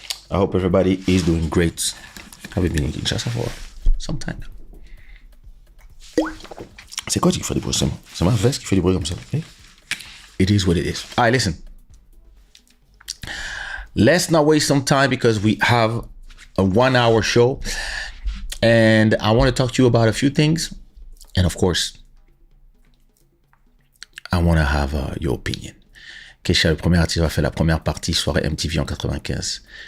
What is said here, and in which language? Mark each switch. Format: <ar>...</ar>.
<en>I hope everybody is doing great. I've been in Kinshasa for some time now.</en> <fr>C'est quoi qui fait des bruits? C'est ma veste qui fait des bruits comme ça.</fr> <en>Okay? It is what it is. All right, listen. Let's not waste some time because we have a 1 hour show. And I want to talk to you about a few things. And of course, I want to have your opinion.</en> <fr>Kaysha, le premier artiste, va faire la première partie soirée MTV en 95.</fr>